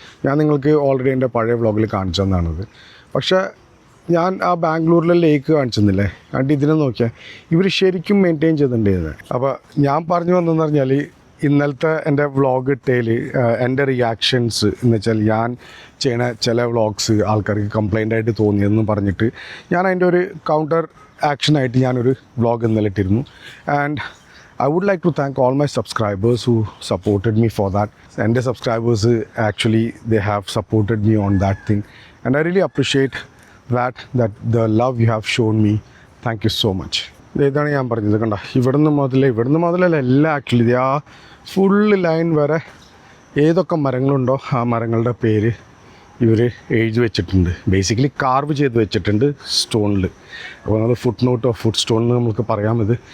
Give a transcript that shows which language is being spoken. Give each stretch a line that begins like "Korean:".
Malayalam: ഞാൻ നിങ്ങൾക്ക് ഓൾറെഡി എൻ്റെ പഴയ വ്ളോഗിൽ കാണിച്ചു തന്നാണിത്. പക്ഷേ ഞാൻ ആ ബാംഗ്ലൂരിലെ ലേക്ക് കാണിച്ചെന്നില്ലേ, അതുകൊണ്ട് ഇതിനെ നോക്കിയാൽ ഇവർ ശരിക്കും മെയിൻറ്റെയിൻ ചെയ്തിട്ടുണ്ടായിരുന്നത്. അപ്പോൾ ഞാൻ പറഞ്ഞു വന്നതെന്ന് പറഞ്ഞാൽ ഇന്നലത്തെ എൻ്റെ വ്ളോഗ് ഇട്ടതിൽ എൻ്റെ റിയാക്ഷൻസ് എന്ന് വെച്ചാൽ ഞാൻ ചെയ്യണ ചില വ്ളോഗ്സ് ആൾക്കാർക്ക് കംപ്ലൈൻ്റ് ആയിട്ട് തോന്നിയെന്ന് പറഞ്ഞിട്ട് ഞാൻ അതിൻ്റെ ഒരു കൗണ്ടർ ആക്ഷനായിട്ട് ഞാനൊരു വ്ളോഗ് ഇന്നലെ ഇട്ടിരുന്നു.
English: And I would like to thank all my subscribers who supported me for that. And the subscribers actually they have supported me on that thing, and I really appreciate that the love you have shown me. Thank you so much.
Malayalam: ഇതാണ് ഞാൻ പറഞ്ഞത് കണ്ട ഇവിടുന്ന് മുതലല്ല എല്ലാം actually ആ full line വരെ ഏതൊക്കെ മരങ്ങളുണ്ടോ ആ മരങ്ങളുടെ പേര് ഇവർ എഴുതി വെച്ചിട്ടുണ്ട്. ബേസിക്കലി കാർവ് ചെയ്ത് വെച്ചിട്ടുണ്ട് സ്റ്റോണിൽ. അപ്പോൾ നമ്മൾ ഫുട് നോട്ടോ ഫുട് സ്റ്റോൺ നമുക്ക് പറയാം ഇത്.